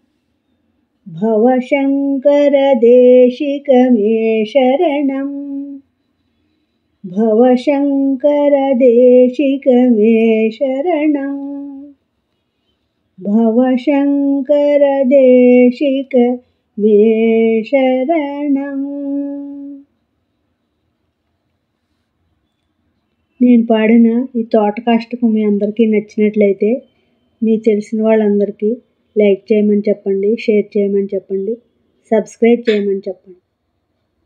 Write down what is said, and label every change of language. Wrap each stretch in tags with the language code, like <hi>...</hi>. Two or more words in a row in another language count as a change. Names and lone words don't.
<sa>भवशङ्कर देशिक मे शरणं भवशङ्कर देशिक मे शरणं भवशङ्कर देशिक मे शरणं.</sa> <te>నేను పాడిన ఈ తోటకాష్టకం మీ అందరికీ నచ్చినట్లయితే మీ తెలిసిన వాళ్ళందరికీ లైక్ చేయమని చెప్పండి, షేర్ చేయమని చెప్పండి, సబ్స్క్రైబ్ చేయమని చెప్పండి.</te>